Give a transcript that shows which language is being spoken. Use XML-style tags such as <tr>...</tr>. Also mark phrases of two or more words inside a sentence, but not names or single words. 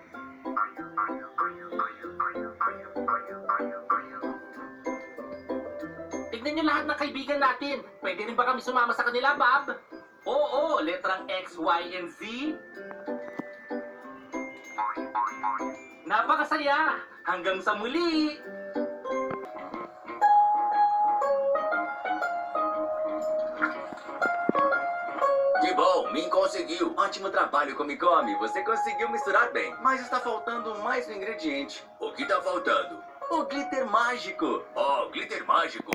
<tl>Tignan niyo lahat ng kaibigan natin. Pwede rin ba kami sumama sa kanila, Bob? Oo, letrang X, Y, and Z. Napakasaya! Hanggang sa muli!</tl> <pt>Que bom, me conseguiu. Ótimo trabalho, Come Come. Você conseguiu misturar bem. Mas está faltando mais um ingrediente. O que está faltando? O glitter mágico. Oh, glitter mágico.</pt>